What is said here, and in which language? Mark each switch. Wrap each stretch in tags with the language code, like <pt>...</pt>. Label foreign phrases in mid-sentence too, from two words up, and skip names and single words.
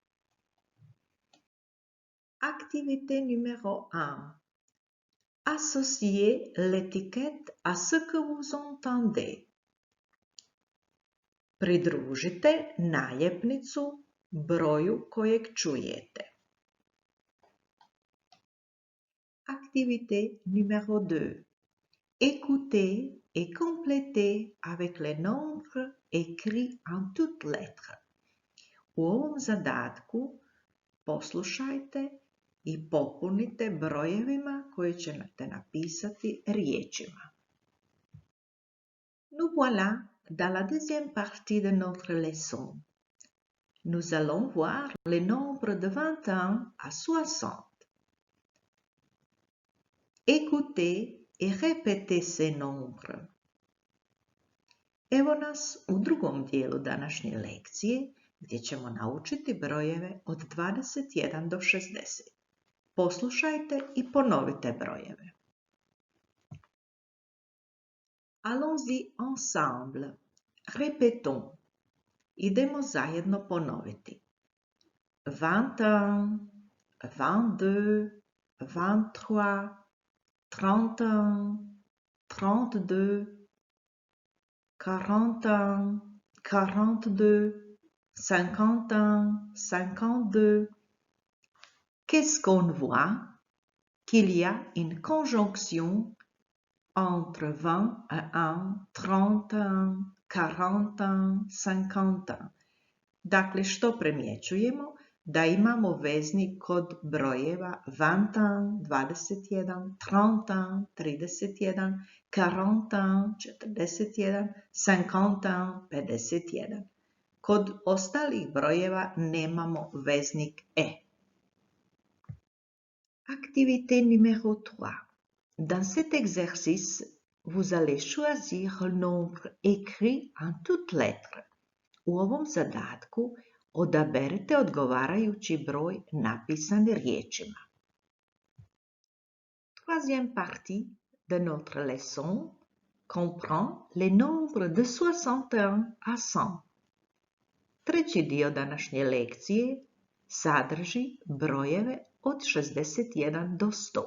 <fr>Activité numéro 1. Associez l'étiquette à ce que vous entendez.</fr> <hr>Pridružite naljepnicu broju kojeg čujete.</hr> <fr>Activité numéro 2. Écoutez et complétez avec les nombres écrits en toutes lettres.</fr> <hr>U ovom zadatku poslušajte i popunite brojevima koje ćete napisati riječima.</hr> <fr>Nous voilà dans la deuxième partie de notre leçon. Nous allons voir les nombres de 21 à 60. Écoutez et répétez ces nombres.</fr> <hr>Evo nas u drugom dijelu današnje lekcije gdje ćemo naučiti brojeve od 21 do 60. Poslušajte i ponovite brojeve.</hr> <fr>Allons-y ensemble. Répétons.</fr> <hr>Idemo zajedno ponoviti. 21, 22, 23, 31, 32, 41, 42, 51, 52.</hr> <fr>Qu'est-ce qu'on voit? Qu'il y a une conjonction entre 21, 31, 41, 51.</fr> <hr>Dakle, što primjećujemo? Da imamo veznik kod brojeva 21, 21, 31, 31, 41, 41, 51, 51. Kod ostalih brojeva nemamo veznik E.</hr> <fr>Activité numéro 3. Dans cet exercice, vous allez choisir le nombre écrit en toutes lettres.</fr> <hr>U ovom zadatku odaberite odgovarajući broj napisan riječima.</hr> <fr>Troisième partie de notre leçon comprend les nombres de 61 à 100.</fr> <hr>Treći dio današnje lekcije sadrži brojeve od 61 do 100.</hr>